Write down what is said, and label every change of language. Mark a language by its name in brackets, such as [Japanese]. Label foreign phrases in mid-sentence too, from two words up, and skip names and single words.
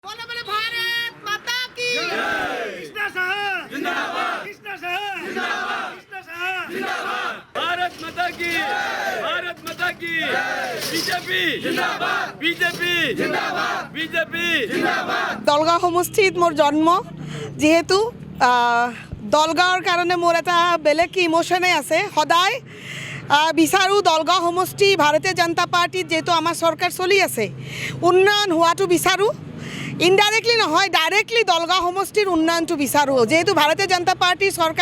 [Hindi] बोलो बोलो भारत माता की कृष्णा साहब जिंदाबाद कृष्णा साहब जिंदाबाद कृष्णा साहब जिंदाबाद भारत माता की बीजेपी जिंदाबाद बीजेपी जिंदाबाद बीजेपी जिंदाबाद [Assamese] দলগাঁও সমষ্টিত মোৰ জন্ম যেহেতু দলগাঁৱৰ কাৰণে মোৰ এটা বেলেগ ইমোশনে আছে সদায় বিচাৰোঁ দলগাঁও সমষ্টি ভাৰতীয় জনতা পাৰ্টিত যেহেতু আমাৰ চৰকাৰ চলি আছে উন্নয়ন হোৱাটো বিচাৰোঁ ইনডাইৰেক্টলি নহয় ডাইৰেক্টলি দলগাঁও সমষ্টিৰ উন্নয়নটো বিচাৰোঁ যেহেতু ভাৰতীয় জনতা পাৰ্টিৰ চৰকাৰ